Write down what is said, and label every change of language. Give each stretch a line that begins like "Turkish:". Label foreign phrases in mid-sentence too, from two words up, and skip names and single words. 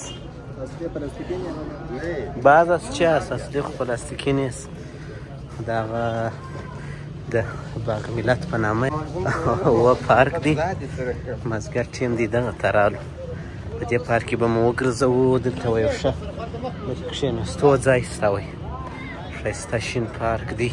Persian: اصلی پلاستیکی نه باز است چه است؟ اصلی خو پلاستیکی نیست.
Pashto: دغه د باغ ملت په نامه و پارک دی، مازدیګر ټیم دی دغه ته رالو. په دې پارک کې به مو وګرځوو. دلته به یو ښه کښېناستو ځای شته وی، ښایسته شین پارک دی.